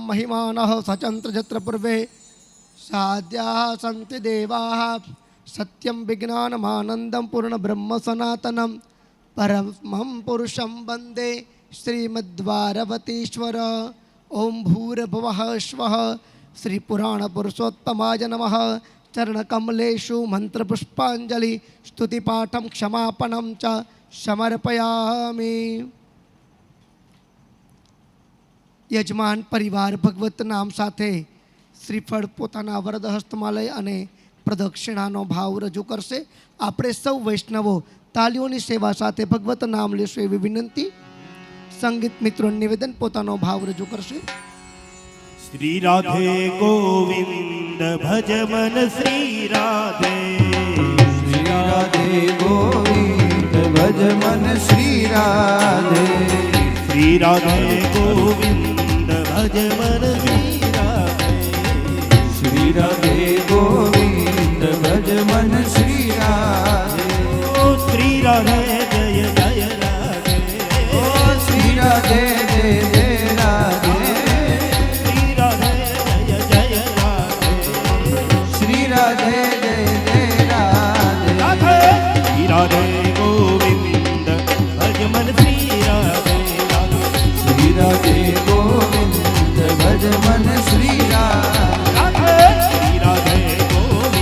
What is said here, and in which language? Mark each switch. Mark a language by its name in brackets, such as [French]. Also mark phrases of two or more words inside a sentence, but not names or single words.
[Sanskrit] महिमानः सचन्त्र पूर्वे साध्याः सन्ति देवाः सत्यं विज्ञानमानन्दं पूर्णब्रह्म सनातनं परमं पुरुषं वन्दे श्रीमद्वारवतीश्वर ओम भूर्भुवः स्वः श्रीपुराणपुरुषोत्तमाय नमः चरणकमलेषु मंत्रपुष्पांजलि स्तुतिपाठं क्षमापणं च समर्पयामि। [Gujarati] યજમાન પરિવાર ભગવત નામ સાથે શ્રીફળ પોતાના વરદ હસ્તમાં લઈ અને પ્રદક્ષિણાનો ભાવ રજૂ કરશે. આપણે સૌ વૈષ્ણવો તાલીઓની સેવા સાથે ભગવત નામ લેશું એવી વિનંતી. સંગીત મિત્રોનું નિવેદન પોતાનો ભાવ રજૂ કરશે. [Hindi] श्री राधे गोविंद भज मन श्री राधे श्री राधे गोविंद भज मन श्री राधे श्री राधे गोविंद भज मन श्री राधे श्री राधे गोविंद भज मन श्री राधे ओ श्री राधे जय जय राधे ओ श्री राधे जय जय राधे श्री राधे जय जय राधे श्री राधे जय जय राधे राधे श्री राधे गोविंद भज मन श्री राधे राधे श्री राधे गोविंद भज मन श्री राधे राधे श्री राधे गोविंद